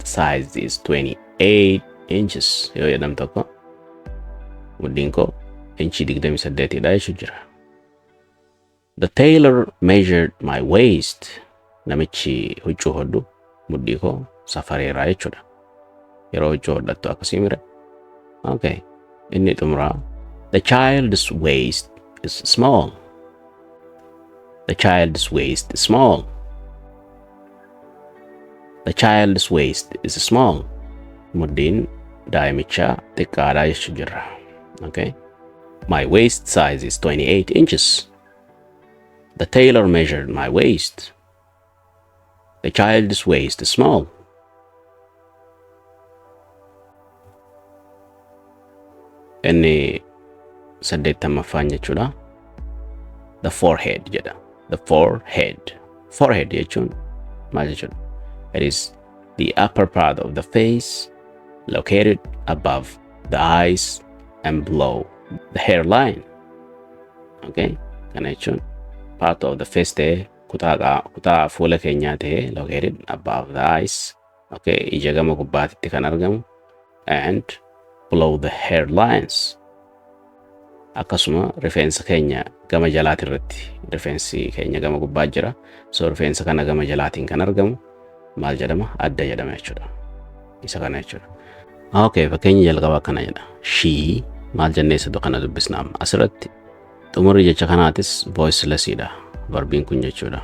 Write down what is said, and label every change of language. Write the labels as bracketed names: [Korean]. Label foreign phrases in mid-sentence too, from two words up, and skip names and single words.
[English] size is 28 inches [Oromo] yoo jedham tokko mudhiin koo inchi 28 dha jechuu jira [English] the tailor measured my waist [Oromo] namichi huccuu hodhu mudhii koo safareeraa jechuudha yeroo huccuu hodhattu akkasii mire okay inni xumura [English] the child's waist is small the child's waist is small the child's waist is small [Oromo] mudhiin daa'imichaa xiqqaadha jechuu jira [English] okay my waist size is 28 inches the tailor measured my waist the child's waist is small [Oromo] inni saddeettamaffaan jechuudha [English] the forehead [Oromo] jedha [English] the forehead [Oromo] jechuun maal jechuudha [English] it is the upper part of the face located above the eyes and below the hairline [Oromo] okay kana jechuun [English] part of the face [Oromo] ta'e kutaa fuula keenyaa ta'e [English] located above the eyes [Oromo] okay ija gama gubbaatitti kan argamu [English] and below the hairlines [Oromo] akkasuma rifeensa keenya gama jalaati irratti rifeensi keenya gama gubbaa jira so rifeensa kana gama jalaatiin kan argamu maal jedhama adda jedhama jechuudha isa kana jechuudha okay fakkeenya jalqabaa kana jedha she maal jenneessatu kana dubbisna amma asirratti xumurri jecha kanaatis voiceless dha verbiin kun jechuudha